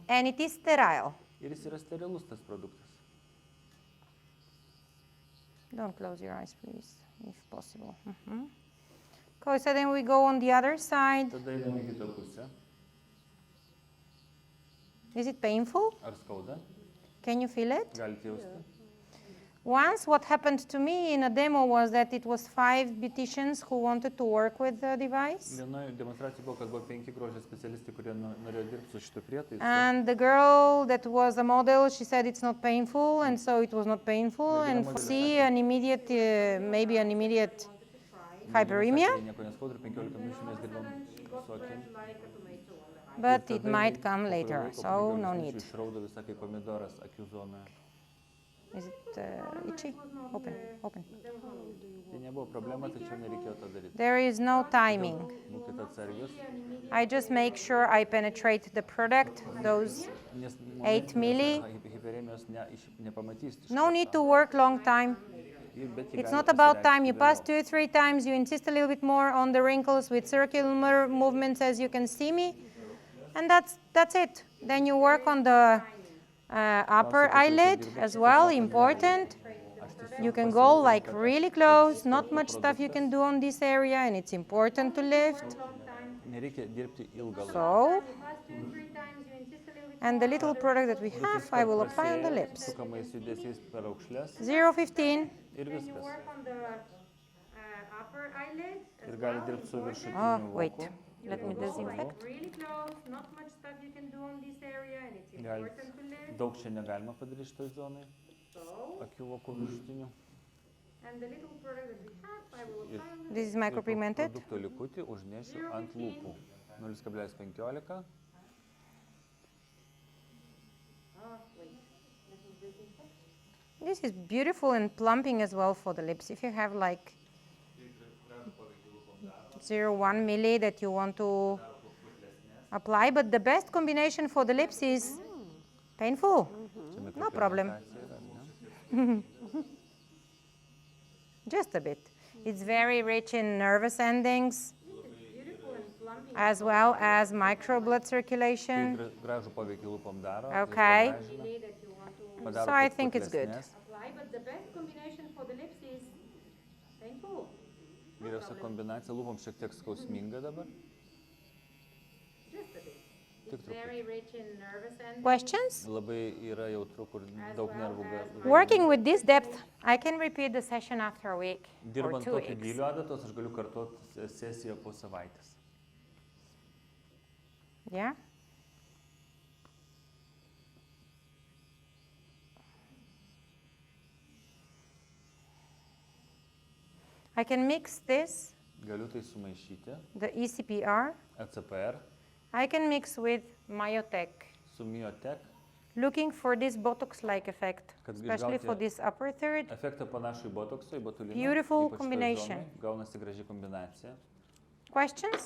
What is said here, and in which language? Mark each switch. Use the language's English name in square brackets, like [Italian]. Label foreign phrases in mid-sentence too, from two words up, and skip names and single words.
[English] and it is sterile. [Lithuanian] ir jis yra sterilus tas produktas. [English] Don't close your eyes, please, if possible. Okay, so then we go on the other side. [Lithuanian] Tada einame į kitą pusę. [English] Is it painful? [Lithuanian] Ar skauda? [English] Can you feel it? [Lithuanian] Galite jausti? [English] Once what happened to me in a demo was that it was 5 beauticians who wanted to work with the device. [Lithuanian] Vienoje demonstracijoje buvo, kad buvo 5 grožio specialistai, kurie norėjo dirbti su šitu prietaisu. [English] And the girl that was a model, she said it's not painful, and so it was not painful. And see an immediate, maybe an immediate hyperemia, [Lithuanian] Nieko neskauda ir 15 minučių mes dirbam su akim. [English] but it might come later, [Lithuanian] Po kurio laiko, [English] so [Lithuanian] po 15 [English] no [Lithuanian] minučių [English] need. [Lithuanian] Išraudo visą kaip pomidoras akių zonoje. [English] Is it itchy? Open, open. [Lithuanian] Tai nebuvo problema, tačiau nereikėjo to daryti. [English] There is no timing. [Lithuanian] Būkite atsargius. [English] I just make sure I penetrate the product, those [Lithuanian] Nes [English] 8 milli. [Lithuanian] hiperemijos nepamatysit. [English] No need to work long time. [Lithuanian] Bet [English] It's not about time. You pass 2 or 3 times, you insist a little bit more on the wrinkles with circular movements, as you can see me. And that's it. Then you work on the upper eyelid as well, important. You can go like really close, not much stuff you can do on this area, and it's important to lift. [Lithuanian] Nereikia dirbti ilgą laiką. [English] So, and the little product that we have, I will apply on the lips. [Lithuanian] Sukamais judesiais per raukšles 0.15. ir viskas. [English] on the upper eyelid. [Lithuanian] Ir gali dirbti su viršutiniu [English] Oh, [Lithuanian] voku. [English] wait. Let me disinfect. Really close, not much stuff you can do on this area, and it's important to lift. [Lithuanian] Daug čia negalima padaryti šitoj zonai. Akių vokų viršutinių. [English] And the little product that we have, I will apply on the This is micropigmented. [Lithuanian] Produkto likutį užnešiu ant lūpų. 0,15. [English] This is beautiful and plumping as well for the lips. If you have like 0.1 milli that you want to apply, but the best combination for the lips is painful. No problem. Just a bit. It's very rich in nervous endings, as well as micro blood circulation. [Lithuanian] Gražų poveikį lūpom daro. [English] Okay. [Lithuanian] Padaro [English] So I think it's good. [Lithuanian] putlesnes. [English] apply, but the best combination for the lips is painful. [Lithuanian] Geriausia kombinacija lūpom šiek tiek skausminga dabar. [English] Just a bit. [Lithuanian] Tik truputį. [English] Very rich in nervous endings. Questions? [Lithuanian] Labai yra jautru, kur daug nervų gali. [English] Working with this depth, I can repeat the session after a week or [Lithuanian] Dirbant 2 tokiu [English] weeks. [Lithuanian] giliu adatos, aš galiu kartuoti sesiją po savaitės. [English] Yeah? I can mix this, [Lithuanian] Galiu tai sumaišyti. [English] the ECPR. [Lithuanian] ECPR [English] I can mix with Myotech [Lithuanian] su MEZOTEC, [English] looking for this Botox-like effect, [Lithuanian] Kad [English] especially [Lithuanian] išgauti [English] for this upper third. [Lithuanian] efektą panašų į botoksą, į botuliną. [English] Beautiful [Lithuanian] ypač toj [English] combination. [Lithuanian] zonoj, gaunasi graži kombinacija. [English] Questions?